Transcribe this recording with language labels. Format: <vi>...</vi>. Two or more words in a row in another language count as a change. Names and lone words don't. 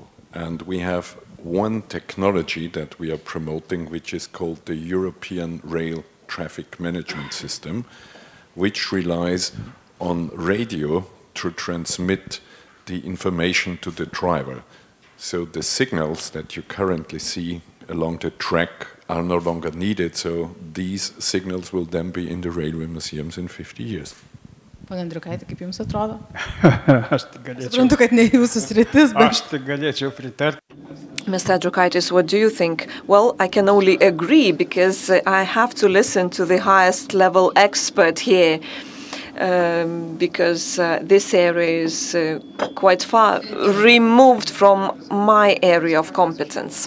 <en>And we have one technology that we are promoting, which is called the European Rail Traffic Management System, which relies on radio to transmit the information to the driver. So the signals that you currently see along the track are no longer needed, so these signals will then be in the railway museums in 50 years.</en> <lt>Pone Andriukaiti, kaip jums atrodo? Aš tik galėčiau. Suprantu, kad ne jūsų sritis, bet... Aš tik galėčiau pritarti.</lt> <en>Mr. Andriukaitis, what do you think? Well, I can only agree because I have to listen to the highest level expert here. Because this area is quite far removed from my area of competence.</en>